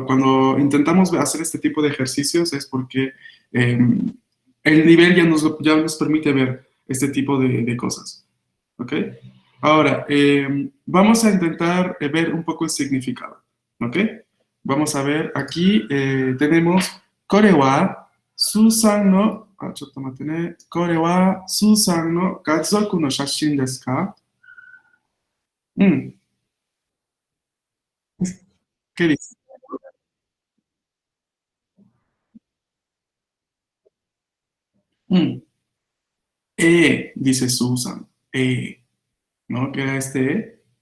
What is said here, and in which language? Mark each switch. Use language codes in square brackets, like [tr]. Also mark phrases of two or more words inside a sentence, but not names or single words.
[es] Cuando intentamos hacer este tipo de ejercicios es porque el nivel ya nos permite ver este tipo de cosas, ¿ok? Ahora, vamos a intentar ver un poco el significado, ¿ok? Vamos a ver, aquí tenemos [ja] これはスーザンの, ちょっと待ってね、これはスーザンの家族の写真ですか? [es] ¿Qué dice? Dice Susan, ¿no? ¿Qué era este E?